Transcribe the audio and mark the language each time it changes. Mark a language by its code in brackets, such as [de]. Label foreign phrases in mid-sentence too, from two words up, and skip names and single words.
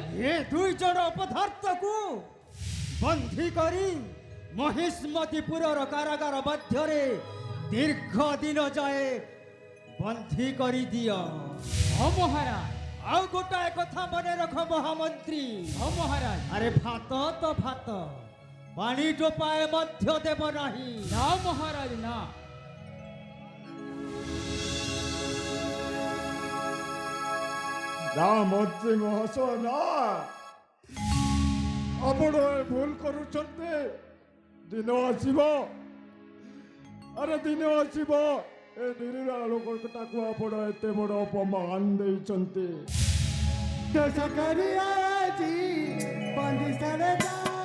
[or] ଏ ଦୁଇ ଜଣ ଅପଦାର୍ଥକୁ ବନ୍ଦୀ କରି ମହିଷ୍ମତିପୁରର କାରାଗାର ମଧ୍ୟରେ ଦୀର୍ଘ ଦିନ ଯାଏ ବନ୍ଦୀ କରିଦିଅ। ଓ ମହାରାଜ ଆଉ ଗୋଟାଏ କଥା ମନେ ରଖ ମହାମନ୍ତ୍ରୀ, ଓ ମହାରାଜ ଆରେ ଭାତ ତ ଭାତ, ପାଣି ଟୋପାଏ ମଧ୍ୟ ଦେବ ନାହିଁ। ନା ମହାରାଜ ନା। ନା ମନ୍ତ୍ରୀ ମହାଶୟ ନା, ଆପଣ ଭୁଲ କରୁଛନ୍ତି। ଦିନ ଆସିବ, ଆରେ ଦିନ ଆସିବ ଏ ନିରୀହ ଲୋକଟାକୁ ଆପଣ ଏତେ ବଡ଼ ଅପମାନ ଦେଇଛନ୍ତି। ଦୋଷ କରି ଆଜି ବନ୍ଦିଶାରେ